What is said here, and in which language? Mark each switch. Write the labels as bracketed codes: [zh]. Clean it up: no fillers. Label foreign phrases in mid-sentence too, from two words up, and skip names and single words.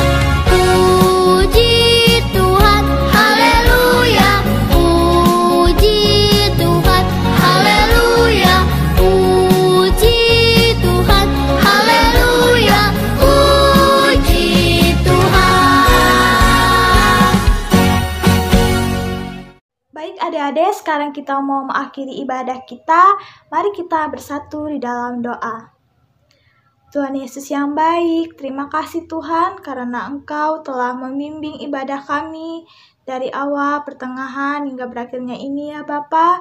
[id] Puji Tuhan, haleluya, puji Tuhan, haleluya, puji Tuhan, haleluya, puji Tuhan. Baik adik-adik, sekarang kita mau mengakhiri ibadah kita. Mari kita bersatu di dalam doa. Tuhan Yesus yang baik, terima kasih Tuhan karena Engkau telah membimbing ibadah kami dari awal, pertengahan, hingga berakhirnya ini ya Bapa.